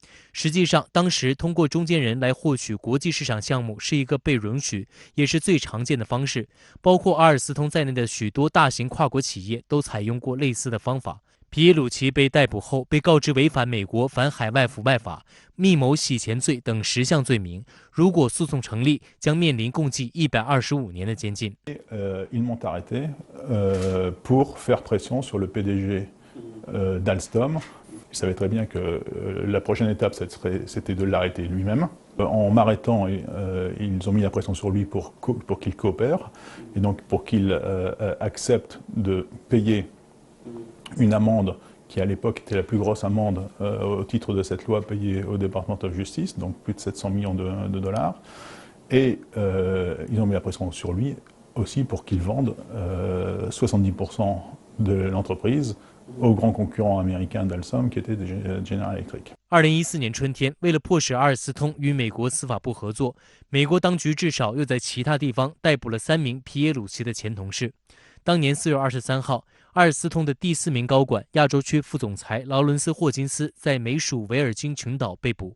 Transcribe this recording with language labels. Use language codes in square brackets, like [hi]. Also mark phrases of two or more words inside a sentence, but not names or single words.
[zh] 实际上，当时通过中间人来获取国际市场项目是一个被允许也是最常见的方式，包括阿尔斯通在内的许多大型跨国企业都采用过类似的方法。皮耶鲁奇被逮捕后，被告知违反美国反海外腐败法、密谋洗钱罪等10项罪名，如果诉讼成立，将面临共计125年的监禁。 [fr] Ils m'ont arrêté pour faire pression sur le PDG d'Alstom. Il savait très bien que la prochaine étape, c'était de l'arrêter lui-même. En m'arrêtant, ils ont mis la pression sur lui pour qu'il coopère, et donc pour qu'il accepte de payer une amende qui à l'époque était la plus grosse amende au titre de cette loi payée au [en] Department of Justice, [fr] donc plus de 700 millions de dollars. Et ils ont mis la pression sur lui aussi pour qu'il vende 70% de l'entreprise au grand concurrent américain d'Alstom qui était General Electric. [zh] 2014 年春天，为了迫使阿尔斯通与美国司法部合作，美国当局至少又在其他地方逮捕了3名皮耶鲁齐的前同事。当年4月23号，阿尔斯通的第4名高管、亚洲区副总裁劳伦斯·霍金斯在美属维尔京群岛被捕。